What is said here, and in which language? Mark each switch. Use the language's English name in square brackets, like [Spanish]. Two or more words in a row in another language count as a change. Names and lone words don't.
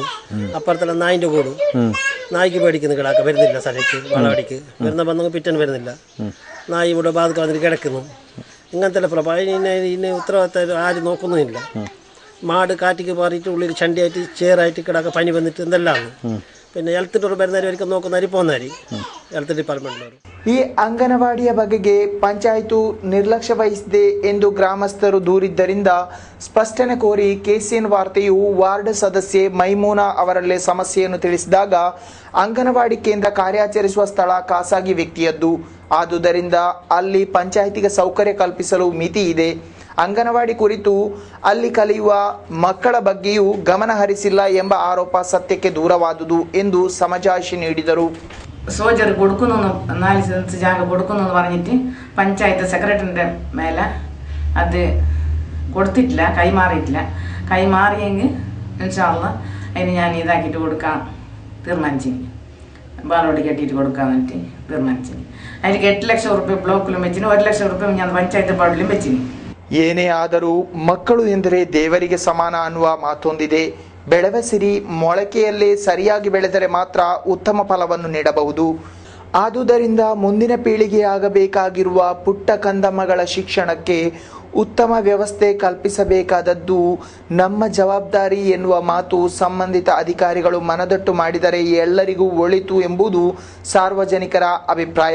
[Malayalam] അപ്പുറത്തുള്ള നായിൻ്റെ കൂടും, നായ്ക്ക് പേടിക്കുന്നു, കിടാക്ക വരുന്നില്ല സ്ഥലത്ത് വളവടിക്ക് വരുന്ന ബന്ധങ്ങൾ പിറ്റേന്ന് വരുന്നില്ല. നായി ഇവിടെ ബാധക്ക് വന്നിട്ട് കിടക്കുന്നു. ഇങ്ങനത്തെ പ്രഭ ഇതിനെ ഉത്തരവാദിത്തം ആരും നോക്കുന്നുമില്ല. മാട് കാറ്റിക്ക് പാറിയിട്ട് ഉള്ളിൽ ചണ്ടിയായിട്ട് ചേറായിട്ട് കിടാക്ക പനി വന്നിട്ട് എന്തെല്ലാം. പിന്നെ [English] health tour [Malayalam] വരുന്നവർക്ക് നോക്കുന്നവർ പോകുന്നവർ [English] health departmentnavaru. [Kannada] ಈ ಅಂಗನವಾಡಿಯ ಬಗೆಗೆ ಪಂಚಾಯಿತು ನಿರ್ಲಕ್ಷ್ಯ ವಹಿಸಿದೆ ಎಂದು ಗ್ರಾಮಸ್ಥರು ದೂರಿದ್ದರಿಂದ ಸ್ಪಷ್ಟನೆ ಕೋರಿ ಕೆಸಿಎನ್ ವಾರ್ತೆಯು ವಾರ್ಡ್ ಸದಸ್ಯೆ ಮೈಮೂನಾ ಅವರಲ್ಲೇ ಸಮಸ್ಯೆಯನ್ನು ತಿಳಿಸಿದಾಗ ಅಂಗನವಾಡಿ ಕೇಂದ್ರ ಕಾರ್ಯಾಚರಿಸುವ ಸ್ಥಳ ಖಾಸಗಿ ವ್ಯಕ್ತಿಯದ್ದು. ಆದುದರಿಂದ ಅಲ್ಲಿ ಪಂಚಾಯಿತಿಗೆ ಸೌಕರ್ಯ ಕಲ್ಪಿಸಲು ಮಿತಿ ಇದೆ. ಅಂಗನವಾಡಿ ಕುರಿತು ಅಲ್ಲಿ ಕಲಿಯುವ ಮಕ್ಕಳ ಬಗ್ಗೆಯೂ ಗಮನ ಹರಿಸಿಲ್ಲ ಎಂಬ ಆರೋಪ ಸತ್ಯಕ್ಕೆ ದೂರವಾದುದು ಎಂದು ಸಮಜಾಯಿಷಿ ನೀಡಿದರು. [Malayalam] സോജർ കൊടുക്കുന്നു 4 സെൻസ് ജാഗ കൊടുക്കുന്നു എന്ന് പറഞ്ഞിട്ട് പഞ്ചായത്ത് സെക്രട്ടറിൻ്റെ മേലെ അത് കൊടുത്തിട്ടില്ല, കൈമാറിയിട്ടില്ല. കൈമാറിയെങ്കിൽ ഇൻഷാല്ലാ അതിന് ഞാൻ ഇതാക്കിയിട്ട് കൊടുക്കാൻ തീരുമാനിച്ചിന്, ബാലോടി കെട്ടിയിട്ട് കൊടുക്കാൻ വേണ്ടിയിട്ട് തീരുമാനിച്ചിന്. അതിലേക്ക് 8 ലക്ഷം റുപ്യ ബ്ലോക്കിലും വെച്ചിന്, 1 ലക്ഷം റുപ്യ ഞാൻ ಪಂಚಾಯತ್ ಬಾರ್ಡ್ലും വെച്ചിന്. [Kannada] ಏನೇ ಆದರೂ ಮಕ್ಕಳು ಎಂದರೆ ದೇವರಿಗೆ ಸಮಾನ ಅನ್ನುವ ಮಾತೊಂದಿದೆ. ಬೆಳೆವ ಸಿರಿ ಮೊಳಕೆಯಲ್ಲೇ ಸರಿಯಾಗಿ ಬೆಳೆದರೆ ಮಾತ್ರ ಉತ್ತಮ ಫಲವನ್ನು ನೀಡಬಹುದು. ಆದುದರಿಂದ ಮುಂದಿನ ಪೀಳಿಗೆಯಾಗಬೇಕಾಗಿರುವ ಪುಟ್ಟ ಕಂದಮ್ಮಗಳ ಶಿಕ್ಷಣಕ್ಕೆ ಉತ್ತಮ ವ್ಯವಸ್ಥೆ ಕಲ್ಪಿಸಬೇಕಾದದ್ದು ನಮ್ಮ ಜವಾಬ್ದಾರಿ ಎನ್ನುವ ಮಾತು ಸಂಬಂಧಿತ ಅಧಿಕಾರಿಗಳು ಮನದಟ್ಟು ಮಾಡಿದರೆ ಎಲ್ಲರಿಗೂ ಒಳಿತು ಎಂಬುದು ಸಾರ್ವಜನಿಕರ ಅಭಿಪ್ರಾಯ.